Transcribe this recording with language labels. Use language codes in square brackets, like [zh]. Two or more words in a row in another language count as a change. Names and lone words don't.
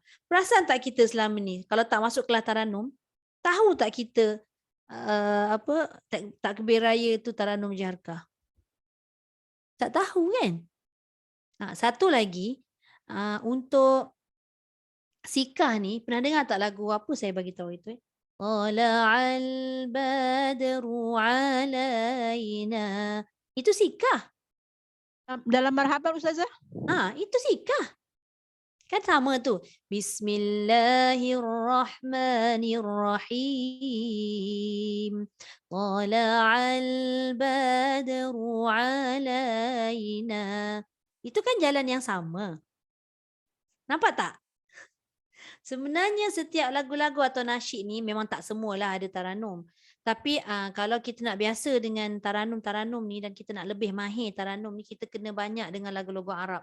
[ms] Perasan tak kita selama ni kalau tak masuk kelas Taranum, tahu tak kita takbir raya tu Taranum Jiarkah? Tak tahu kan? Satu lagi untuk sikah ni pernah dengar tak lagu apa saya bagi tahu itu? [ar] Tala'al badru alaina. [ms] Itu sikah. Dalam marhaban Ustazah? Itu sikah. Kan sama tu. [ar] Bismillahirrahmanirrahim. Tala'al badru alaina. [ms] Itu kan jalan yang sama. Nampak tak? Sebenarnya setiap lagu-lagu atau nasyid ni memang tak semualah ada Taranum. Tapi kalau kita nak biasa dengan Taranum ni dan kita nak lebih mahir Taranum ni, kita kena banyak dengan lagu-lagu Arab.